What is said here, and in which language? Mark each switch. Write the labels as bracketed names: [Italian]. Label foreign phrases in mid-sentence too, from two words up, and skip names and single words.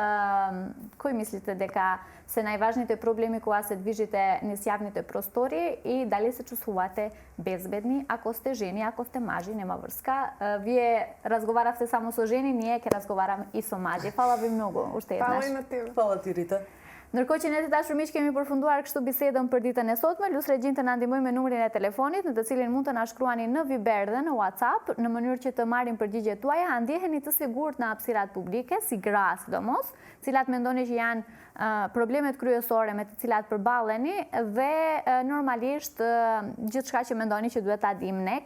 [Macedonian] Кои мислите дека се најважните проблеми кога се движите низ јавните простори и дали се чувствувате безбедни ако сте жени, ако сте мажи, нема врска. Вие разговаравте само со жени, ние ќе разговараме и со мажи. Фала ви многу, уште еднаш. Фала и на тебе. Фала ти, Рита. [Albanian] Ndërkohë që ne të dashur miq kemi përfunduar kështu bisedën për ditën e sotme, lusë regjin të na ndihmojnë me numrin e telefonit në të cilin mund të na shkruani në Viber dhe në WhatsApp në mënyrë që të marrim përgjigjet tuaja, ndjeheni të sigurt në hapësirat publike, si gra sidomos, cilat mendoni që janë problemet kryesore me të cilat përballeni dhe normalisht gjithçka që mendoni që duhet ta dimë ne.